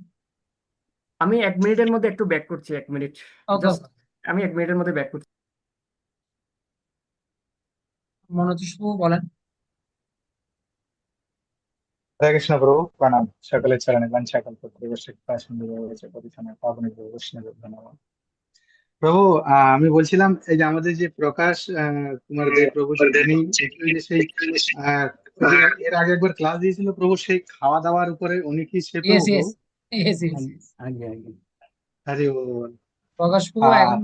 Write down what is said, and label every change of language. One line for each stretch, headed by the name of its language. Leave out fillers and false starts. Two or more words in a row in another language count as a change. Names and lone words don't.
Bangla: আমি 1 মিনিটের মধ্যে একটু ব্যাক করছি, 1 মিনিট, ওকে জাস্ট ওকে, আমি 1 মিনিটের মধ্যে ব্যাক করছি। মনোতোষ প্রভু বলেন। হরে কৃষ্ণ প্রভু প্রণাম। সকলের চরণে
Sanskrit: वाञ्छाकल्पतरु कृपा सिन्धु भवेत् पतितानां पावनेभ्यो वैष्णवेभ्यो नमः।
Bangla: প্রভু, আমি বলছিলাম এই যে আমাদের যে প্রকাশ কুমার দেব প্রভু, উনি ওই যে সেই আহ, ওই যে এর আগে একবার ক্লাস দিয়েছিল প্রভু, সেই খাওয়া দাওয়ার উপরে উনি কি সে প্রভু ইয়েস প্রভু? ইয়েস ইয়েস ইয়েস। আগে আগে হরি বল। প্রকাশ প্রভু এখন,